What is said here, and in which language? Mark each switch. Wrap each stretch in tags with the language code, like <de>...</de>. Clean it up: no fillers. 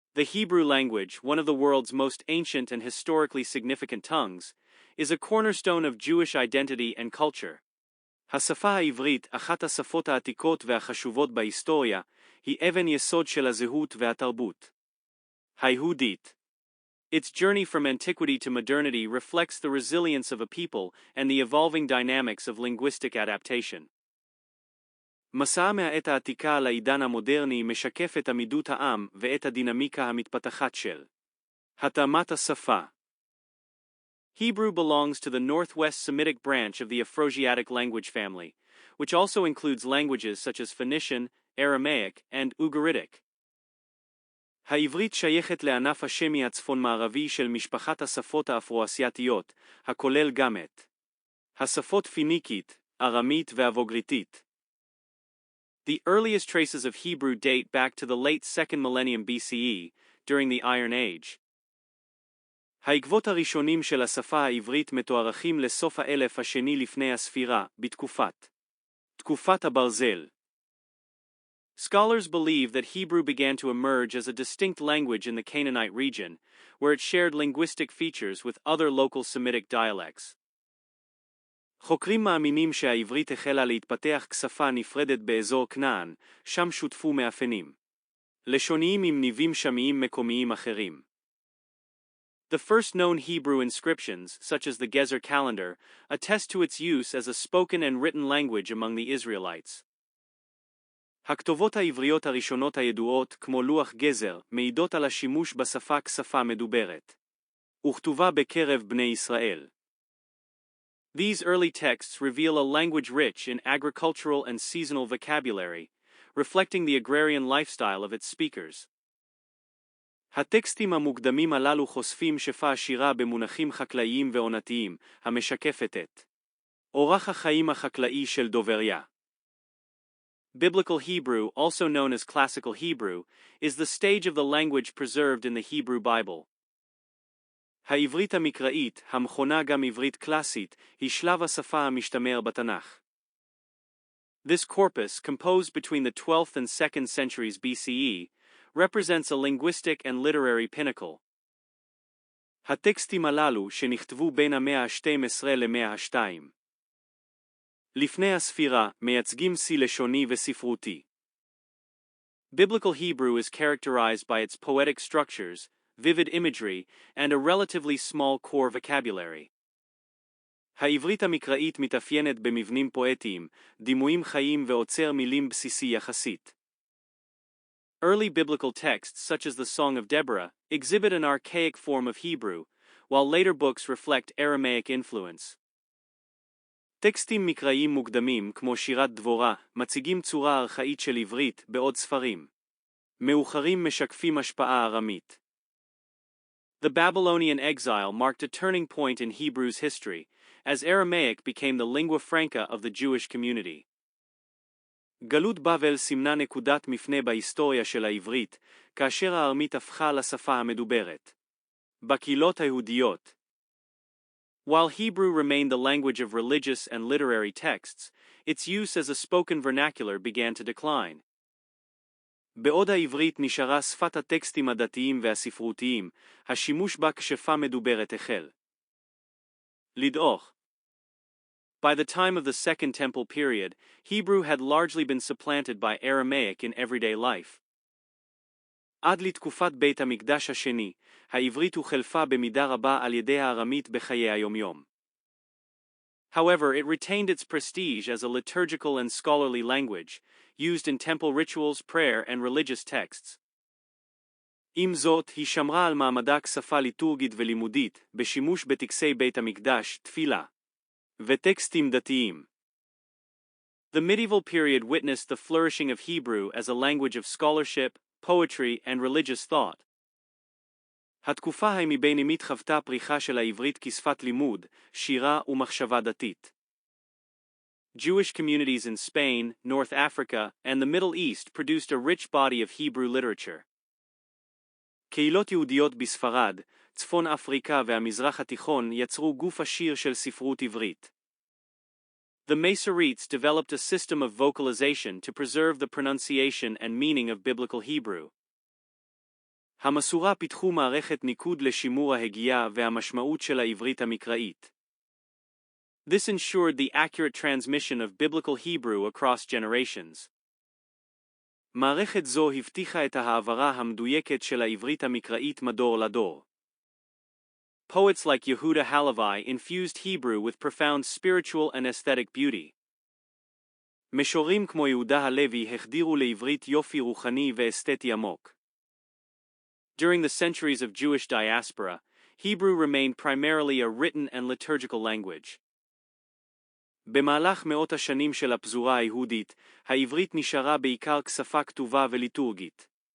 <en>The Hebrew language, one of the world's most ancient and historically significant tongues, is a cornerstone of Jewish identity and culture.</en> <he>השפה העברית, אחת השפות העתיקות והחשובות בהיסטוריה, היא אבן יסוד של הזהות והתרבות. היהודית.</he> <en>Its journey from antiquity to modernity reflects the resilience of a people and the evolving dynamics of linguistic adaptation.</en> <he>מסע מהעת העתיקה לעידן המודרני משקף את עמידות העם ואת הדינמיקה המתפתחת של התאמת השפה.</he> <en>Hebrew belongs to the Northwest Semitic branch of the Afroasiatic language family, which also includes languages such as Phoenician, Aramaic, and Ugaritic.</en> <he>העברית שייכת לענף השמי הצפון-מערבי של משפחת השפות האפרו-אסייתיות, הכולל גם את השפות פיניקית, ארמית ואבוגריתית.</he> <en>The earliest traces of Hebrew date back to the late 2nd millennium BCE, during the Iron Age.</en> <he>העקבות הראשונים של השפה העברית מתוארכים לסוף האלף השני לפני הספירה, תקופת הברזל.</he> <en>Scholars believe that Hebrew began to emerge as a distinct language in the Canaanite region, where it shared linguistic features with other local Semitic dialects.</en> <he>חוקרים מאמינים שהעברית החלה להתפתח כשפה נפרדת באזור כנען, שם שותפו מאפיינים לשוניים עם ניבים שמיים מקומיים אחרים.</he> <en>The first known Hebrew inscriptions, such as the Gezer calendar, attest to its use as a spoken and written language among the Israelites.</en> <he>הכתובות העבריות הראשונות הידועות, כמו לוח גזר, מעידות על השימוש בשפה כשפה מדוברת. וכתובה בקרב בני ישראל.</he> <en>These early texts reveal a language rich in agricultural and seasonal vocabulary, reflecting the agrarian lifestyle of its speakers.</en> <he>הטקסטים המוקדמים הללו חושפים שפה עשירה במונחים חקלאיים ועונתיים, המשקפת את אורח החיים החקלאי של דובריה.</he> <en>Biblical Hebrew, also known as Classical Hebrew, is the stage of the language preserved in the Hebrew Bible.</en> <he>העברית המקראית, המכונה גם עברית קלאסית, היא שלב השפה המשתמר בתנ"ך.</he> <en>This corpus, composed between the 12th and 2nd centuries BCE, represents a linguistic and literary pinnacle.</en> <he>הטקסטים הללו שנכתבו בין המאה ה-12 למאה ה-2. לפני הספירה, מייצגים שיא לשוני וספרותי.</he> <en>Biblical Hebrew is characterized by its poetic structures, vivid imagery, and a relatively small core vocabulary.</en> <he>העברית המקראית מתאפיינת במבנים פואטיים, דימויים חיים ועוצר מילים בסיסי יחסית.</he> <en>Early biblical texts such as the Song of Deborah exhibit an archaic form of Hebrew, while later books reflect Aramaic influence.</en> <he>טקסטים מקראיים מוקדמים כמו שירת דבורה מציגים צורה ארכאית של עברית בעוד ספרים מאוחרים משקפים השפעה ארמית.</he> <en>The Babylonian exile marked a turning point in Hebrew's history, as Aramaic became the lingua franca of the Jewish community.</en> <he>גלות בבל סימנה נקודת מפנה בהיסטוריה של העברית, כאשר הארמית הפכה לשפה המדוברת. בקהילות היהודיות.</he> <en>While Hebrew remained the language of religious and literary texts, its use as a spoken vernacular began to decline.</en> <he>בעוד העברית נשארה שפת הטקסטים הדתיים והספרותיים, השימוש בה כשפה מדוברת החל לדעוך.</he> <en>By the time of the Second Temple period, Hebrew had largely been supplanted by Aramaic in everyday life.</en> <he>עד לתקופת בית המקדש השני, העברית הוחלפה במידה רבה על ידי הארמית בחיי היומיום.</he> <en>However, it retained its prestige as a liturgical and scholarly language, used in temple rituals, prayer, and religious texts.</en> <he>עם זאת, היא שמרה על מעמדה כשפה ליטורגית ולימודית, בשימוש בטקסי בית המקדש, תפילה, וטקסטים דתיים.</he> <en>The medieval period witnessed the flourishing of Hebrew as a language of scholarship, poetry, and religious thought.</en> <he>התקופה המביניים חוותה פריחה של העברית כשפת לימוד, שירה ומחשבה דתית.</he> <en>Jewish communities in Spain, North Africa, and the Middle East produced a rich body of Hebrew literature.</en> <he>קהילות יהודיות בספרד, צפון אפריקה והמזרח התיכון יצרו גוף עשיר של ספרות עברית.</he> <en>The Masoretes developed a system of vocalization to preserve the pronunciation and meaning of Biblical Hebrew.</en> <he>המסורה פיתחו מערכת ניקוד לשימור ההגייה והמשמעות של העברית המקראית.</he> <en>This ensured the accurate transmission of biblical Hebrew across generations.</en> <he>מערכת זו הבטיחה את ההעברה המדויקת של העברית המקראית מדור לדור.</he> <en>Poets like Yehuda Halevi infused Hebrew with profound spiritual and aesthetic beauty.</en> <he>משוררים כמו יהודה הלוי החדירו לעברית יופי רוחני ואסתטי עמוק.</he> <en>During the centuries of Jewish diaspora, Hebrew remained primarily a written and liturgical language.</en> <he>במהלך מאות השנים של הפזורה היהודית, העברית נשארה בעיקר כשפה כתובה וליטורגית.</he>